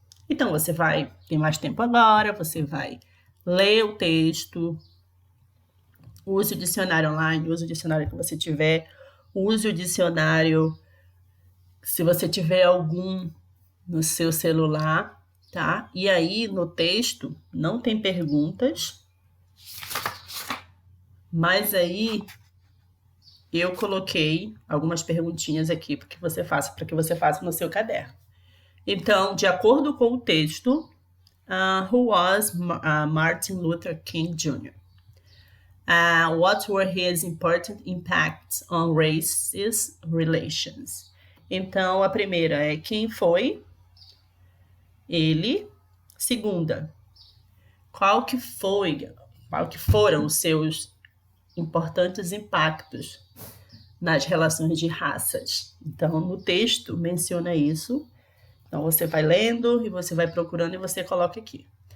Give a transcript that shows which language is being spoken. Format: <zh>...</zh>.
<pt>Então, você vai ter mais tempo agora, você vai ler o texto, use o dicionário online, use o dicionário que você tiver, use o dicionário, se você tiver algum no seu celular, tá? E aí, no texto, não tem perguntas, mas aí eu coloquei algumas perguntinhas aqui para que você faça no seu caderno. Então, de acordo com o texto,</pt> <en>who was Martin Luther King Jr.? What were his important impacts on races relations?</en> <pt>Então, a primeira é quem foi ele. Segunda, qual que foram os seus importantes impactos nas relações de raças? Então, no texto menciona isso. Então, você vai lendo e você vai procurando e você coloca aqui.</pt>